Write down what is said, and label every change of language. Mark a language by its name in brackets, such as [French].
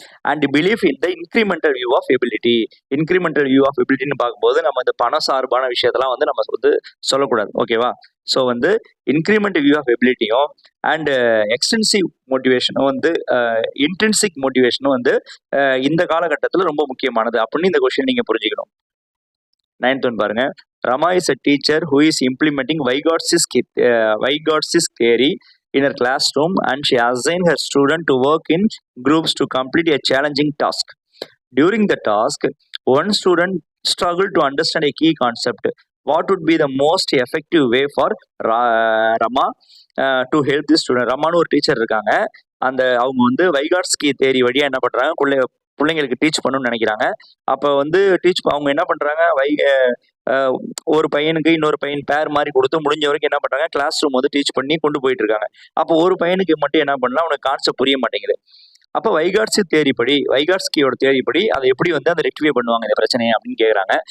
[English] And belief in the incremental view of ability. [Tamil] Incremental view of எபிலிட்டின்னு பார்க்கும்போது நம்ம இந்த பண சார்பான விஷயத்தெல்லாம் வந்து நம்ம வந்து சொல்லக்கூடாது. ஓகேவா, ஸோ வந்து incremental view of எபிலிட்டியும் and extensive மோட்டிவேஷனும் வந்து இன்ட்ரின்சிக் மோட்டிவேஷனும் வந்து இந்த காலகட்டத்தில் ரொம்ப முக்கியமானது அப்படின்னு இந்த கொஸ்டின் நீங்க புரிஞ்சுக்கணும். 9th ஒன் பாருங்க, [English] Rama is a teacher who is implementing Vygotsky's theory in her classroom, and she assigned her student to work in groups to complete a challenging task. During the task, one student struggled to understand a key concept. What would be the most effective way for Rama to help this student? [Tamil] ரமான்னு ஒரு teacher இருக்காங்க, அவங்க வந்து வைகாட்ஸ்கி தேரி வழியா என்ன பண்றாங்க, பிள்ளைங்களுக்கு teach பண்ணணும்னு நினைக்கிறாங்க. அப்போ வந்து அவங்க என்ன பண்றாங்க, ஒரு பையனுக்கு இன்னொரு பையன் பேர் மாதிரி கொடுத்து முடிஞ்ச வரைக்கும் என்ன பண்றாங்க, கிளாஸ் ரூம் வந்து டீச் பண்ணி கொண்டு போயிட்டு இருக்காங்க. அப்போ ஒரு பையனுக்கு மட்டும் என்ன பண்ணலாம், அவனுக்கு கான்செப்ட் புரிய மாட்டேங்குது. அப்போ வைகாட்ஸ்கியோட தேரிப்படி அதை எப்படி வந்து அதை ரெக்டிஃபை பண்ணுவாங்க இந்த பிரச்சனையை அப்படின்னு கேட்குறாங்க.